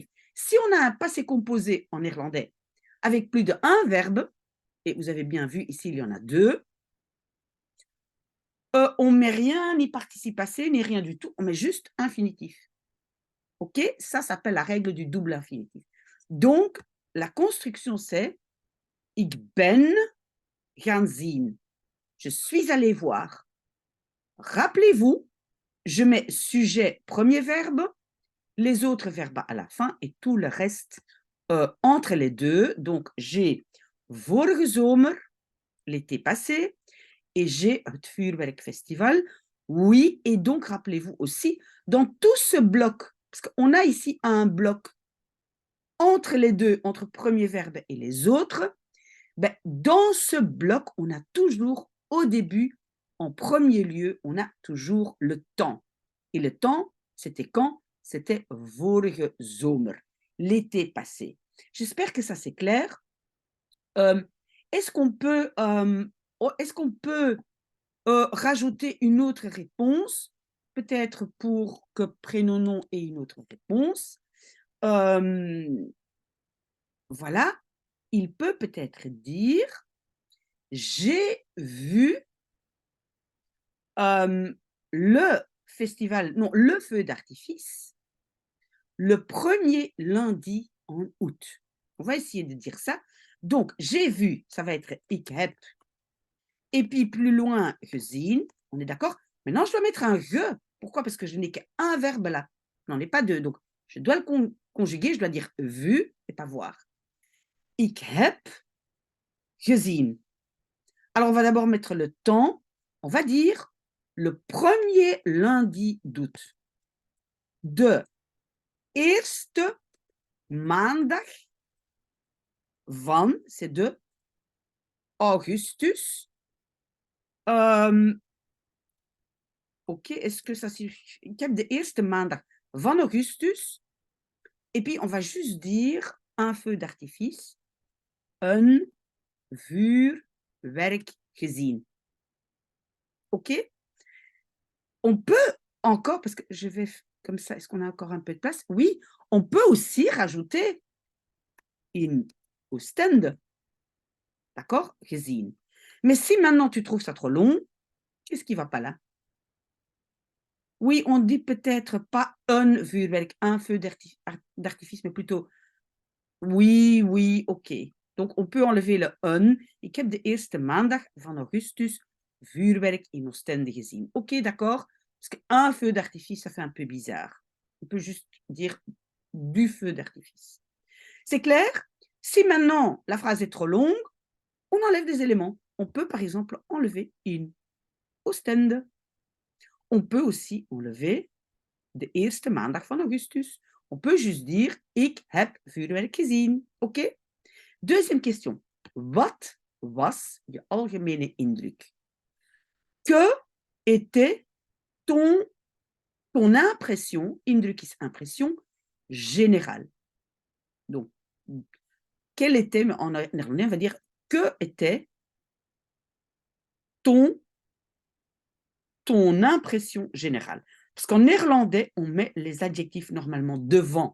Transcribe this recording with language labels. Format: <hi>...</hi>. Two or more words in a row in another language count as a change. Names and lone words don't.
<fr>Si on a un passé composé en néerlandais avec plus d'un verbe, et vous avez bien vu ici, il y en a deux, on ne met rien, ni participe passé, ni rien du tout, on met juste infinitif. OK? Ça s'appelle la règle du double infinitif. Donc, la construction, c'est</fr> <nl>ik ben gaan zien.</nl> <fr>Je suis allé voir. Rappelez-vous, je mets sujet, premier verbe, les autres verbes à la fin et tout le reste entre les deux. Donc, j'ai</fr> <nl>vorige zomer,</nl> <fr>l'été passé, et j'ai</fr> <nl>het vuurwerkfestival</nl> <fr>Oui, et donc rappelez-vous aussi, dans tout ce bloc, parce qu'on a ici un bloc entre les deux, entre premier verbe et les autres, ben, dans ce bloc, on a toujours au début, en premier lieu, on a toujours le temps. Et le temps, c'était quand? C'était</fr> <nl>vorige zomer,</nl> <fr>l'été passé. J'espère que ça c'est clair. Euh, est-ce qu'on peut, rajouter une autre réponse, peut-être pour que prénom-nom ait une autre réponse? Voilà, il peut peut-être dire j'ai vu le festival, non, le feu d'artifice le premier lundi en août. On va essayer de dire ça. Donc, j'ai vu, ça va être</fr> <nl>ik heb.</nl> <fr>Et puis plus loin, gezien. On est d'accord? Maintenant, je dois mettre un ge. Pourquoi? Parce que je n'ai qu'un verbe là. Je n'en ai pas deux. Donc, je dois le conjuguer. Je dois dire vu et pas voir.</fr> <nl>Ik heb gezien.</nl> <fr>Alors, on va d'abord mettre le temps. On va dire le premier lundi d'août.</fr> <nl>De eerste maandag van,</nl> <fr>c'est</fr> <nl>de augustus.</nl> <fr>Ok, est-ce que ça suffit?</fr> <nl>Ik heb de eerste maandag van augustus.</nl> <fr>Et puis, on va juste dire un feu d'artifice.</fr> <nl>Een vuurwerk gezien.</nl> <fr>Ok? On peut encore, parce que je vais comme ça, est-ce qu'on a encore un peu de place? Oui, on peut aussi rajouter</fr> <nl>in Oostende.</nl> <fr>D'accord? Gezien. Mais si maintenant tu trouves ça trop long, qu'est-ce qui ne va pas là? Oui, on dit peut-être pas un vuurwerk, un feu d'artifice, mais plutôt oui, oui, ok. Donc on peut enlever le un.</fr> <nl>Ik heb de eerste maandag van augustus vuurwerk in Oostende gezien.</nl> <fr>Ok, d'accord? Parce qu'un feu d'artifice, ça fait un peu bizarre. On peut juste dire du feu d'artifice. C'est clair? Si maintenant la phrase est trop longue, on enlève des éléments. On peut par exemple enlever</fr> <nl>in Oostende.</nl> <fr>On peut aussi enlever</fr> <nl>de eerste maandag van augustus.</nl> <fr>On peut juste dire</fr> <nl>ik heb vuurwerk gezien.</nl> <fr>Ok? Deuxième question.</fr> <nl>Wat was je algemene indruk?</nl> <fr>Que était ton impression,</fr> <nl>indruk is</nl> <fr>impression, générale? Donc, quelle était, en néerlandais, on va dire, que était ton impression générale? Parce qu'en néerlandais, on met les adjectifs normalement devant.</fr>